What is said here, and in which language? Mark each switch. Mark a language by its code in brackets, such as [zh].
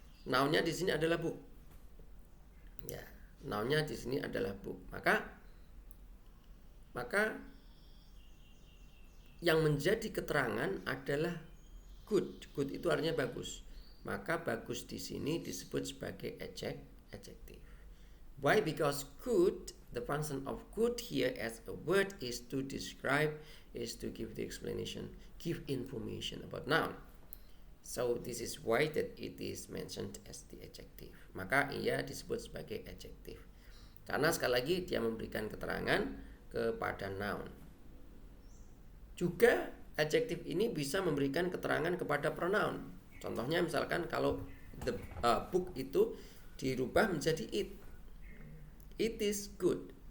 [id] Nounnya di sini adalah book. Ya, nounnya di sini adalah book. Maka yang menjadi keterangan adalah good. Good itu artinya bagus. Maka bagus di sini disebut sebagai adjective. [en] Why? Because good, the function of good here as a word is to describe, is to give the explanation, give information about noun. So this is why that it is mentioned as the adjective. [id] Maka ia disebut sebagai adjective. Karena sekali lagi dia memberikan keterangan kepada noun. Juga adjective ini bisa memberikan keterangan kepada pronoun. Contohnya misalkan kalau the book itu dirubah menjadi it. [en] It is good.